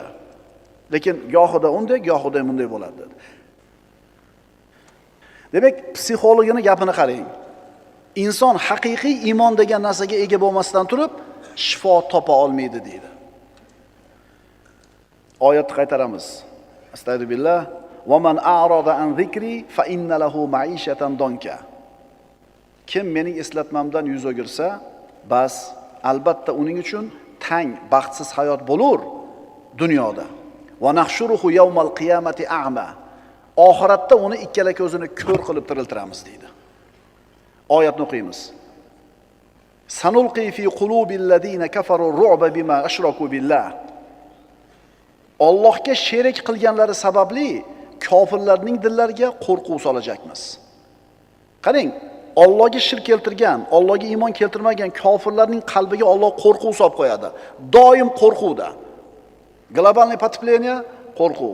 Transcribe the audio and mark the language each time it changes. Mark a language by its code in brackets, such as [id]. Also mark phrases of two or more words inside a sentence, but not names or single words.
[uz] Lekin gohida unday, gohida bunday bo'ladi. Demak, psixologining gapini qarang. Inson haqiqiy iymon degan narsaga ega bo'lmasdan turib, shifo topa olmaydi deydi. Oyatni qaytaramiz. Astagfirullah. [ar] ومن أعرض عن ذكري فإن له معيشة ضنكا. [uz] Kim mening eslatmamdan yuz o'girsa, bas albatta uning uchun tang, baxtsiz hayot bo'lur dunyoda. [ar] ونحشره يوم القيامة أعمى. [uz] Oxiratda uni ikkala ko'zini ko'r qilib tiriltiramiz deydi. Oyatni o'qiymiz. [ar] سنلقي في قلوب الذين كفروا الرعب بما أشركوا بالله. [uz] Allohga sherik qilganlari sababli kofirlarning dillariga qo'rquv solajakmiz. Qarang, Allohga shirk keltirgan, Allohga iymon keltirmagan kofirlarning qalbiga Alloh qo'rquv solib qo'yadi. Doim qo'rquvda. [ru] Глобальное потепление [uz] qo'rquv.